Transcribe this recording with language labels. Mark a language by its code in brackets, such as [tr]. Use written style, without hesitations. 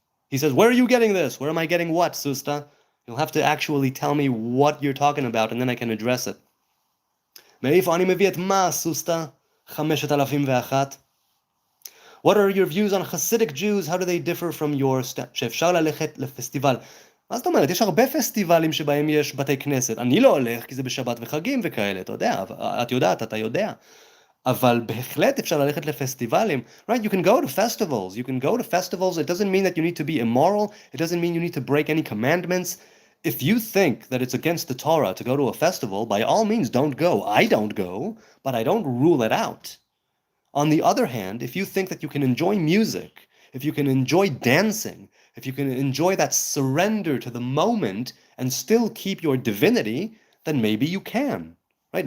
[en] He says, where are you getting this? Where am I getting what, Susta? You'll have to actually tell me what you're talking about, and then I can address it. [he] מאיפה אני מביא את מה, Susta? 5001. [en] What are your views on Hasidic Jews? How do they differ from your... [he] שאפשר ללכת לפסטיבל. מה זאת אומרת? יש הרבה פסטיבלים שבהם יש בתי כנסת. אני לא הולך כי זה בשבת וחגים וכאלה, אתה יודע, את יודעת, אתה יודע. אבל בהחלט אפשר ללכת לפסטיבלים. [en] Right, you can go to festivals. You can go to festivals. It doesn't mean that you need to be immoral. It doesn't mean you need to break any commandments. If you think that it's against the Torah to go to a festival, by all means don't go. I don't go, but I don't rule it out. On the other hand, if you think that you can enjoy music, if you can enjoy dancing, if you can enjoy that surrender to the moment and still keep your divinity, then maybe you can. Right?